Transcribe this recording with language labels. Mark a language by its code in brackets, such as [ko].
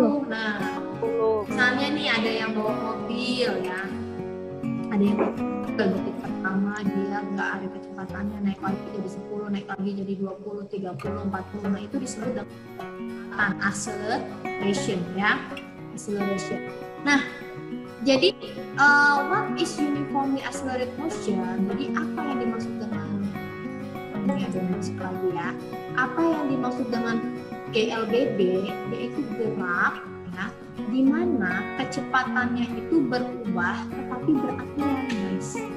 [id] Nah, misalnya nih ada yang bawa mobil ya, ada yang detik pertama dia nggak ada kecepatannya, naik lagi jadi 10, naik lagi jadi 20, 30, 40. Nah itu disebut dengan acceleration ya, acceleration. Nah jadi [en] what is uniformly accelerated motion? [id] Jadi apa yang dimaksud dengan ini ada masuk lagi ya? Apa yang dimaksud dengan GLBB yaitu gerak ya, di mana kecepatannya itu berubah tetapi beraturan guys.